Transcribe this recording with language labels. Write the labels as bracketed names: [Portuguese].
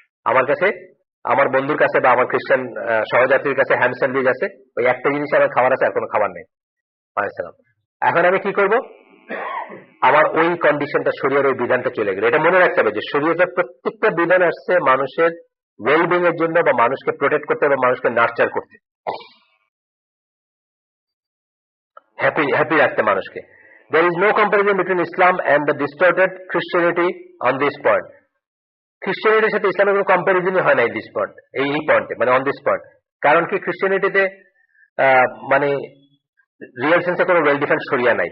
[Bangla] আমার কাছে আমার বন্ধুর কাছে বা আমার খ্রিস্টান সহযাত্রীর কাছে হ্যাম স্যান্ডউইচ আছে, ওই একটা জিনিস আমার খাবার আছে, আর কোনো খাবার নেই। এখন আমি কি করব? আমার ওই কন্ডিশনটা শরীরের ওই বিধানটা চলে গেল। এটা মনে রাখতে হবে যে শরীরের প্রত্যেকটা বিধান আসছে মানুষের ওয়েলবিং এর জন্য, বা মানুষকে প্রোটেক্ট করতে বা মানুষকে নার্চার করতে, হ্যাপি রাখতে মানুষকে। [English] There is no comparison between Islam and the distorted Christianity on this point. [Bangla] খ্রিস্টানিটির সাথে ইসলামের কোনো কম্পারিজনই হয় না এই পয়েন্ট, এই পয়েন্টে, মানে [English] On this point. [Bangla] কারণ কি, খ্রিস্টানিটিতে মানে রিয়েল সেন্সে কোনো ওয়েল ডিফাইন্ড শরিয়া নাই।